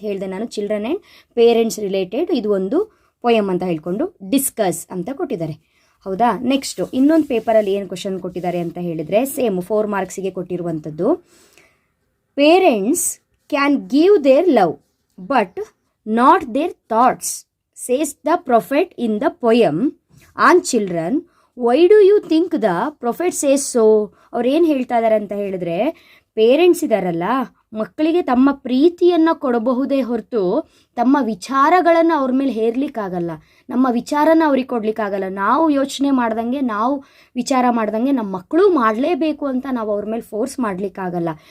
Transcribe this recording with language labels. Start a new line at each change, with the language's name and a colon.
Kannada: ಹೇಳಿದೆ ನಾನು, children and parents related ಇದು ಒಂದು ಪೊಯಮ್ ಅಂತ ಹೇಳ್ಕೊಂಡು ಡಿಸ್ಕಸ್ ಅಂತ ಕೊಟ್ಟಿದ್ದಾರೆ. ಹೌದಾ? ನೆಕ್ಸ್ಟು ಇನ್ನೊಂದು ಪೇಪರಲ್ಲಿ ಏನು ಕ್ವಶನ್ ಕೊಟ್ಟಿದ್ದಾರೆ ಅಂತ ಹೇಳಿದರೆ, ಸೇಮ್ 4 ಮಾರ್ಕ್ಸಿಗೆ ಕೊಟ್ಟಿರುವಂಥದ್ದು,
English: Parents can give their love but not their thoughts says the prophet in the poem on children. Why do you think the prophet says so?
Kannada: ಅವ್ರು ಏನು ಹೇಳ್ತಾ ಇದ್ದಾರೆ ಅಂತ ಹೇಳಿದ್ರೆ, ಪೇರೆಂಟ್ಸ್ ಇದ್ದಾರಲ್ಲ, ಮಕ್ಕಳಿಗೆ ತಮ್ಮ ಪ್ರೀತಿಯನ್ನು ಕೊಡಬಹುದೇ ಹೊರತು ತಮ್ಮ ವಿಚಾರಗಳನ್ನು ಅವ್ರ ಮೇಲೆ ಹೇರ್ಲಿಕ್ಕಾಗಲ್ಲ, ನಮ್ಮ ವಿಚಾರನ ಅವ್ರಿಗೆ ಕೊಡ್ಲಿಕ್ಕಾಗಲ್ಲ. ನಾವು ಯೋಚನೆ ಮಾಡ್ದಂಗೆ, ನಾವು ವಿಚಾರ ಮಾಡ್ದಂಗೆ ನಮ್ಮ ಮಕ್ಕಳು ಮಾಡಲೇಬೇಕು ಅಂತ ನಾವು ಅವ್ರ ಮೇಲೆ ಫೋರ್ಸ್ ಮಾಡಲಿಕ್ಕಾಗಲ್ಲ.